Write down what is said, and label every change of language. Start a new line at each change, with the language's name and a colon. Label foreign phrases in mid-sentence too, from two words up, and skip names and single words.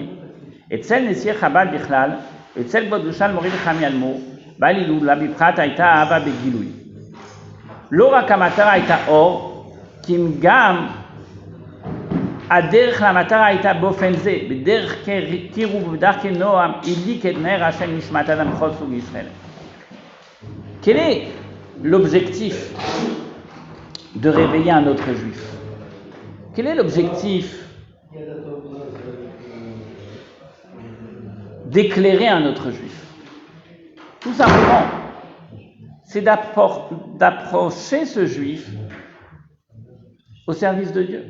Hebrew: אצל נשיאי חב"ד בכלל, אצל כבוד גושן מורי וחמי אלמור, בעל הילולה בפרט הייתה אהבה בגילוי. לא רק המטרה הייתה אור, כי אם גם הדרך למטרה הייתה באופן זה, בדרך קירוב ובדרך נועם, הדליק את נר השם נשמת אדם בכל סוג ישראל.
French: Quel est l'objectif de réveiller un autre juif? Quel est l'objectif d'éclairer un autre juif? Tout simplement, c'est d'approcher ce juif au service de Dieu.